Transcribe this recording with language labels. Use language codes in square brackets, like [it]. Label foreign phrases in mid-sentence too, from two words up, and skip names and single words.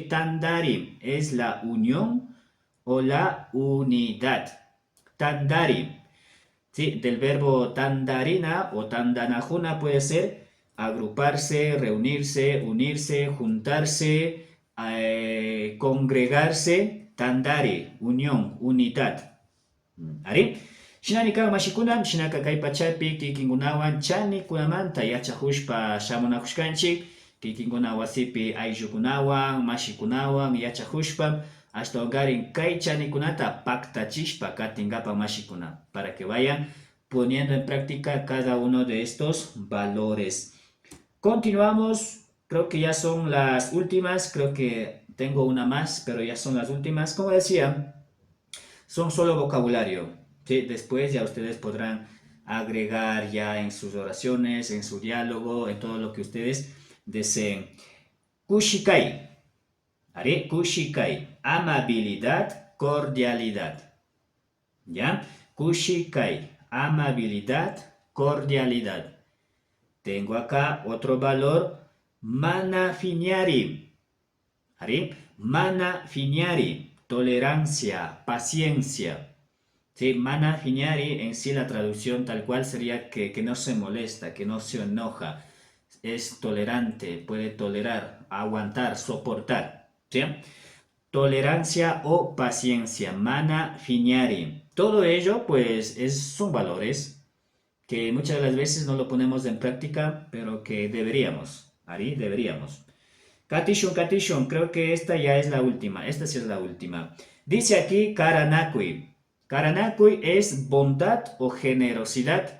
[es] Tandari es la unión o la unidad. Tandari, ¿sí? Del verbo tandarina o tandanajuna puede ser agruparse, reunirse, unirse, juntarse, congregarse. Tandari, unión, unidad. ¿Ari? [qu] Shinanika mashikuna, shinaka kay pachapi kikinkunawan chanikunamanta yachahushpa shamunakushkanchik, kikinkuna wasipi ayllukunawan, mashikunawan yachahushpa, hasta hogarin kay chanikunata paktachishpa katingapa mashikuna, [es] para que vayan poniendo en práctica cada uno de estos valores. Continuamos, creo que ya son las últimas, creo que tengo una más, pero ya son las últimas. Como decía, son solo vocabulario. ¿Sí? Después ya ustedes podrán agregar ya en sus oraciones, en su diálogo, en todo lo que ustedes deseen. [qu] Kushikai. ¿Haré? Kushikai. [es] Amabilidad, cordialidad. ¿Ya? Kushikai. Amabilidad, cordialidad. Tengo acá otro valor. [qu] Mana finiari. ¿Haré? Mana finiari. [es] Tolerancia, paciencia. ¿Sí? [qu] Mana finiari, [es] en sí la traducción tal cual sería que no se molesta, que no se enoja, es tolerante, puede tolerar, aguantar, soportar. ¿Sí? Tolerancia o paciencia, [qu] mana finiari. [es] Todo ello pues son valores que muchas de las veces no lo ponemos en práctica, pero que deberíamos, Ari, deberíamos. Katishun, creo que esta ya es la última. Esta sí es la última. Dice aquí Karanakui. Karanakui es bondad o generosidad.